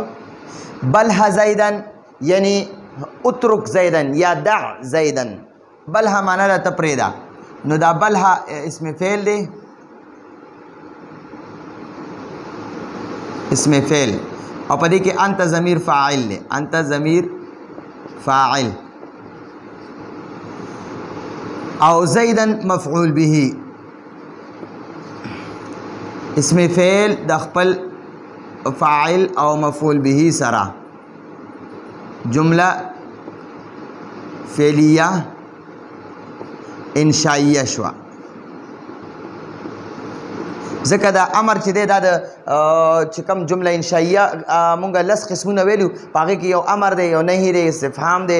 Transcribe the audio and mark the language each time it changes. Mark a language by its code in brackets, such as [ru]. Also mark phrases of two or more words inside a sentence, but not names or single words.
[ar] بلها زیدن یعنی اترک زیدن یا دع زیدن. [ps] بلها معنی دا تپریدا. نو دا بلها [ar] اسم فعل [ps] دی، [ar] اسم فعل، [ps] او په دې کې [ar] انت ضمیر فاعل [ps] دی، [ar] انت ضمیر فاعل، او زیدن مفعول به. اسم فعل [ps] د خپل فاعل او [ar] مفعول به [ps] سره [ar] جمله فعلیه انشائیه [ps] شوه. ځکه دا امر چې دی دا د چې کوم [ar] جمله انشائیه [ps] مونږ لس قسمونه ویلو، په هغې کې یو امر دی، یو نهي دی، استفهام دی.